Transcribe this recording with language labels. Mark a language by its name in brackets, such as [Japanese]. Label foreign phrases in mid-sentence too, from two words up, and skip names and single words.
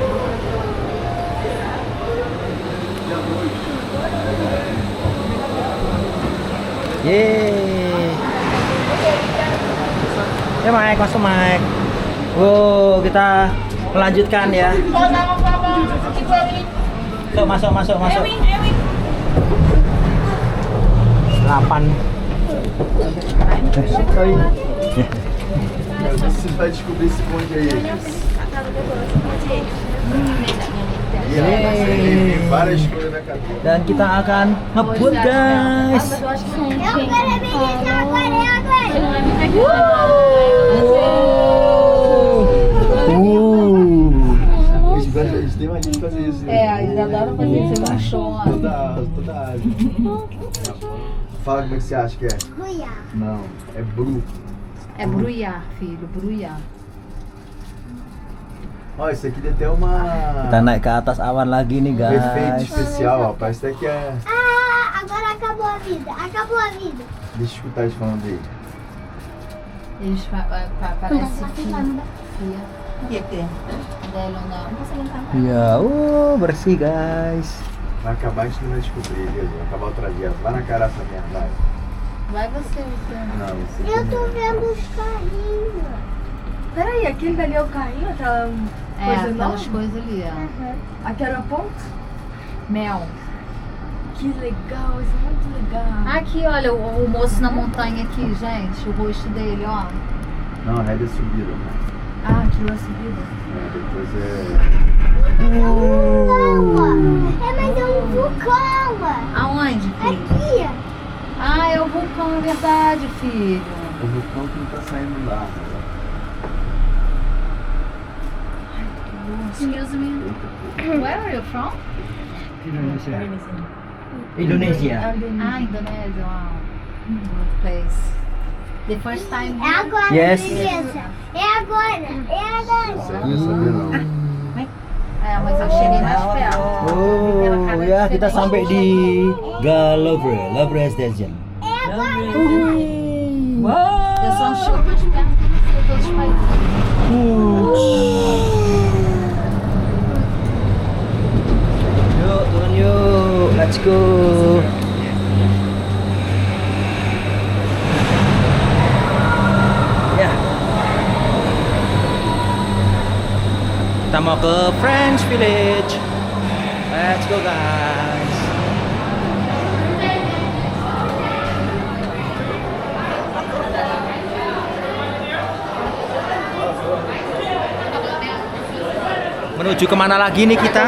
[Indonesian] Yeay. Ya Mike, masuk Mike. Wow, kita melanjutkan ya. Masuk. 8. [Portuguese] Você vai descobrir esse bonde aí. Tem várias coisas na cabeça. [Indonesian] Dan kita akan ngebut guys. [Portuguese] Eu quero beber agora. Eles têm mania de fazer isso. eles adoram fazer isso, Toda funciona. a Ásia. Fala como é que você acha que é? Ruia. Não, é bru. É bruyar, filho, bruyar. Ó, isso aqui tem até uma... [Indonesian] Kita naik ke atas awan lagi nih [Portuguese] um efeito guys. especial, ó. Parece até que é... Ah, agora acabou a vida. Deixa eu escutar eles falando aí. Eles parecem fia. O que tem? Dela não. [Indonesian] Ya, bersih guys. [Portuguese] Vai acabar, a gente não vai descobrir, beleza? Vai acabar outra dia. Vai na caraça mesmo, vai. Vai você, Luciano. Não, você Eu tô vendo os carrinhos. Peraí, aquele dali é o carrinho, aquela coisa aquelas coisas ali, ó. Aqui era ponto? Mel. Que legal, isso é muito legal. Aqui, olha, o moço na montanha aqui, gente. O rosto dele, ó. Não, a rede é subida. Ah, aquilo é subida. Depois é... Mas é um vulcão, Aonde, filho? Aqui. Ah, é o vulcão, é verdade, filho. O vulcão que não tá saindo lá. [English] Excuse me. Where are you from? Indonesia. [Portuguese] Ah, Indonésia. Wow. [English] Good place. The first time [Portuguese] É agora, [English] Yes. [Portuguese] beleza. É agora. Você não quer saber não. É, mas eu cheguei mais perto. [Indonesian] Oh, ya kita sampai di Louvre Station. [Portuguese] Eu só chego mais perto de todos os países. [Indonesian] Yuk, turun yuk. [English] Let's go. [Indonesian] Ya. Kita mau ke Friends Village. [English] Let's go guys. [Indonesian] Menuju kemana lagi nih kita?